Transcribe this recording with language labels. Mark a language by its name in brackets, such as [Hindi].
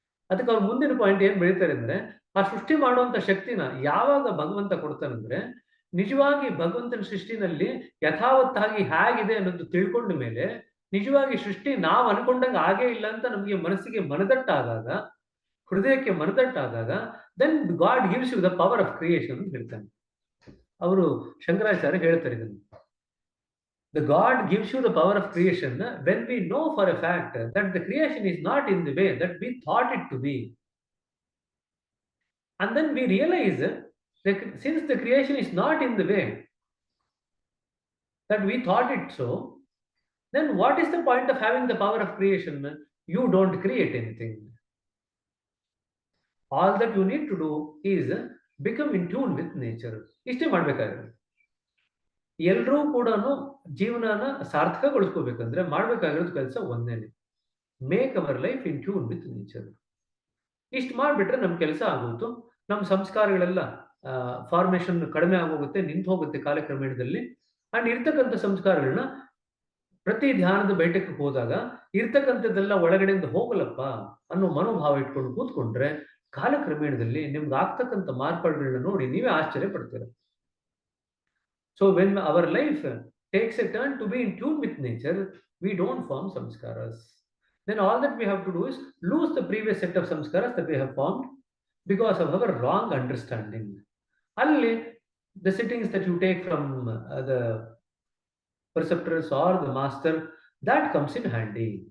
[Kannada] ಅದಕ್ಕೆ ಅವ್ರ ಮುಂದಿನ ಪಾಯಿಂಟ್ ಏನ್ ಬೆಳೀತಾರೆ ಅಂದ್ರೆ, ಆ ಸೃಷ್ಟಿ ಮಾಡುವಂತ ಶಕ್ತಿನ ಯಾವಾಗ ಭಗವಂತ ಕೊಡ್ತಾನಂದ್ರೆ, ನಿಜವಾಗಿ ಭಗವಂತನ ಸೃಷ್ಟಿನಲ್ಲಿ ಯಥಾವತ್ತಾಗಿ ಹೇಗಿದೆ ಅನ್ನೋದು ತಿಳ್ಕೊಂಡ ಮೇಲೆ, ನಿಜವಾಗಿ ಸೃಷ್ಟಿ ನಾವು ಅನ್ಕೊಂಡಂಗೆ ಆಗೇ ಇಲ್ಲ ಅಂತ ನಮಗೆ ಮನಸ್ಸಿಗೆ ಮನದಟ್ಟಾದಾಗ, ಹೃದಯಕ್ಕೆ ಮನದಟ್ಟಾದಾಗ, [English] then god gives you the power of creation [Kannada] ಅಂತ ಹೇಳ್ತಾನೆ. ಅವರು ಶಂಕರಾಚಾರ್ಯ ಹೇಳ್ತಾರೆ ಇದನ್ನು. [English] The God gives you the power of creation when we know for a fact that the creation is not in the way that we thought it to be. And then we realize that since the creation is not in the way that we thought it so, then what is the point of having the power of creation? You don't create anything. All that you need to do is become in tune with nature. [Kannada] ಇಷ್ಟೇ ಮಾಡ್ಬೇಕಾಗುತ್ತೆ. ಎಲ್ಲರೂ ಕೂಡ ಜೀವನನ ಸಾರ್ಥಕಗೊಳಿಸ್ಕೋಬೇಕಂದ್ರೆ ಮಾಡ್ಬೇಕಾಗಿರೋದು ಕೆಲಸ ಒಂದೇನೆ, [English] Make our life in tune with nature. [Kannada] ಇಷ್ಟು ಮಾಡಿಬಿಟ್ರೆ ನಮ್ಮ ಕೆಲಸ ಆಗೋಯ್ತು. ನಮ್ಮ ಸಂಸ್ಕಾರಗಳೆಲ್ಲ ಫಾರ್ಮೇಶನ್ ಕಡಿಮೆ ಆಗೋಗುತ್ತೆ, ನಿಂತು ಹೋಗುತ್ತೆ ಕಾಲಕ್ರಮೇಣದಲ್ಲಿ. ಅಂಡ್ ಇರ್ತಕ್ಕಂಥ ಸಂಸ್ಕಾರಗಳನ್ನ ಪ್ರತಿ ಧ್ಯಾನದ ಬೈಠಕ್ಕೆ ಹೋದಾಗ ಇರ್ತಕ್ಕಂಥದ್ದೆಲ್ಲ ಒಳಗಡೆಯಿಂದ ಹೋಗಲಪ್ಪ ಅನ್ನೋ ಮನೋಭಾವ ಇಟ್ಕೊಂಡು ಕೂತ್ಕೊಂಡ್ರೆ ಕಾಲಕ್ರಮೇಣದಲ್ಲಿ ನಿಮ್ಗೆ ಆಗ್ತಕ್ಕಂಥ ಮಾರ್ಪಾಡುಗಳನ್ನ ನೋಡಿ ನೀವೇ ಆಶ್ಚರ್ಯ ಪಡ್ತೀರ. [English] So when our life takes a turn to be in tune with nature, we don't form samskaras. Then all that we have to do is lose the previous set of samskaras that we have formed because of our wrong understanding. Only the sittings that you take from the preceptors or the master, that comes in handy.